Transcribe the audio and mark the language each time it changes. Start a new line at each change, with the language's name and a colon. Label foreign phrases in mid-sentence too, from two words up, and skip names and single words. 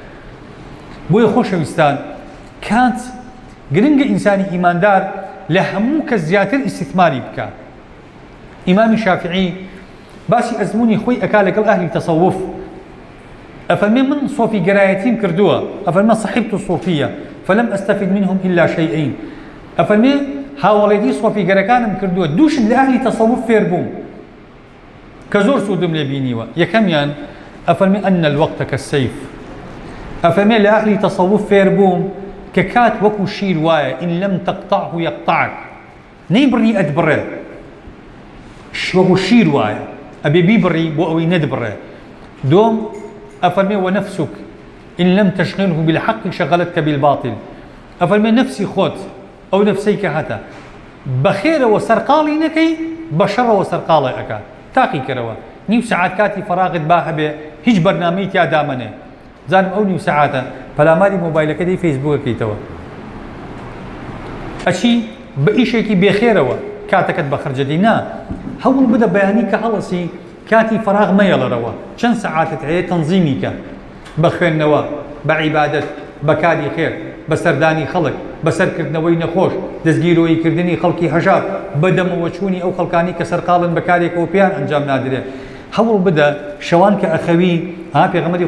Central Kurdish: بۆیە خۆشەویستان کات گرنگە ئینسانی ئیماندار لە هەموو کە زیاتر ئیستیثماری بکە ئیمامی شافعی باسی ئەزمموی خۆی ئەکا لەگەڵ ئەهلی تەسەوف ئەفەرمێ من صوفی گەرایەتیم کردووە ئەفەرمە
Arabic: صحبت الصوفیة فلم أستفد منهم إلا شيئين
Central Kurdish: ئەفەرمێ هاوڵێتی صوفی گەرەکانم کردووە دووشت لە ئەهلی تەسەوف فێر بووم کە زۆر سوودم لێ بینیوە یەکەمیان ئەفەرمێ
Arabic: أن الوقت كالسيف
Central Kurdish: ئەفەرمێ لە ئەهلی تەسەوف فێر بووم کە کات وەکو شیر وایە
Arabic: إن لم تقطعه يقطعك
Central Kurdish: نەیبڕی ئەتبڕێ وەکو شیر وایە ئەبێ بیبڕی بۆ ئەوەی نەدبڕێ دوم ئەفەرمێ
Arabic: ونفسك إن لم تشغله بالحق شغلتك بالباطل
Central Kurdish: ئەفەرمێ نەفسی خۆت ئەو نەفسەی کە هەتە بەخێرەوە سەرقاڵی نەکەی بە شەڕەوە سەرقاڵی ئەکات تاقی کەرەوە نیو سەعات کاتی فەراغت با هەبێ هیچ بەرنامەی تیا دامەنێ زانم ئەو نیو سەعاتە پەلاماری مۆبایلەکە دەی فەیسبووکەکەیتەوە ئەچی بە ئیشێکی بێخێرەوە کاتەکەت بە خەرجەدەی نا هەوڵ بدە بەیانی کە هەڵەسی کاتی فەراغ مەیەڵەرەوە چەند سەعاتت هەیە تەنزیمی کە بە خوێندنەوە بە عیبادەت بە کاری خێر بە سەردانی خەڵک بە سەرکردنەوەی نەخۆش دەستگیرۆییکردنی خەڵکی هەژار بەدەمەوە چوونی ئەو خەڵکانی کە سەرقاڵن بە کارێکەوە پێیان ئەنجام نادرێ هەوڵ بدە شەوان کە ئەخەوی پێغەمبەری